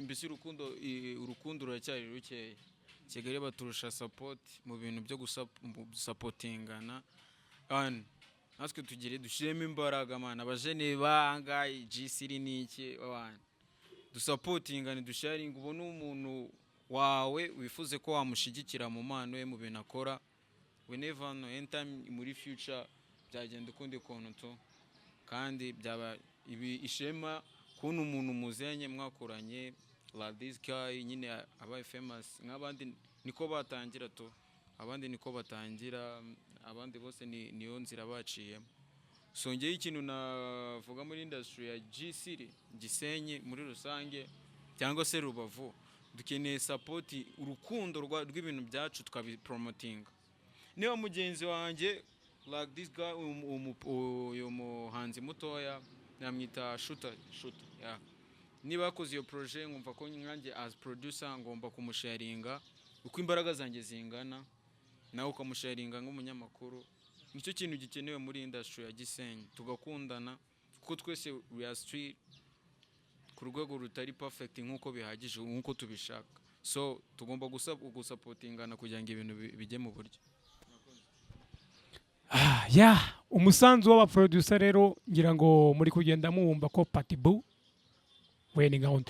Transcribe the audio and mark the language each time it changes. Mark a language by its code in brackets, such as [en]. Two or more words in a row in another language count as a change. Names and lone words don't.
[rw] Mbese urukundo ruracyari rukeya. Kigali baturusha support mu bintu byo supportingana, natwe dushyiremo imbaraga mana, abajene bangaye GC niki abana dusupportingane, dusharing, ubone umuntu wawe wifuze ko wamushigikira mu mano ye mu bintu akora. [en] We never know anytime [rw] muri future byagenda ukundi kuntu to, kandi byaba ibi ishema kuntu umuntu muzenye mwakoranye [en] like this guy [rw] nyine abaye famous nk'abandi niko batangira to, abandi niko batangira, abandi bose niyo nzira baciyemo. So ngeye ikintu navuga muri industry ya GC Gisenyi muri rusange cyangwa se Rubavu, dukeneye support, urukundo rw'ibintu byacu twabipromotinga. Niba mugenzi wanjye [en] like this guy [rw] uyu muhanzi mutoya namwita Shooter yeah, niba yakoze iyo projet nkumva ko nkanjye [en] as producer [rw] ngomba kumusharinga uko imbaraga zanjye zingana, nawe ukamusharinga nk'umunyamakuru. Nicyo kintu gikenewe muri industry ya Gisenyi, tugakundana kuko twese [en] we are street [rw] ku rwego rutari perfect nkuko bihagije nkuko tubishaka, so tugomba gusupportingana kugira ngo ibintu bijye mu buryo. Umusanzu w'abaproducer rero ngira ngo muri kugenda muwumva ko Patibu we ni gahunda.